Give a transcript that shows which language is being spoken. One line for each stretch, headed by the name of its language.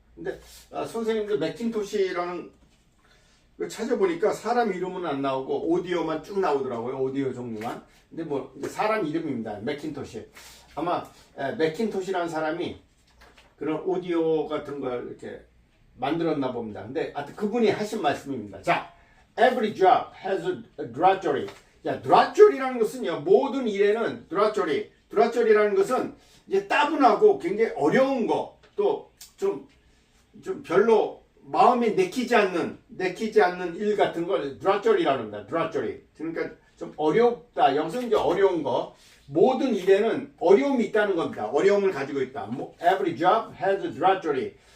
Korean: 근데 선생님들 맥킨토시라는 걸 찾아보니까 사람 이름은 안 나오고 오디오만 쭉 나오더라고요. 오디오 종류만. 근데 뭐 사람 이름입니다. 맥킨토시. 아마 맥킨토시라는 사람이 그런 오디오 같은 걸 이렇게 만들었나 봅니다. 근데 하여튼 그분이 하신 말씀입니다. 자,
English: every job has a drudgery.
Korean: 자, drudgery라는 것은요, 모든 일에는 drudgery라는 것은 이제 따분하고 굉장히 어려운 거, 또 좀 별로 마음에 내키지 않는 일 같은 걸 drudgery라고 합니다. drudgery. 그러니까 좀 어렵다. 여기서 이제 어려운 거. 모든 일에는 어려움이 있다는 겁니다. 어려움을 가지고 있다.
English: Every job has a drudgery.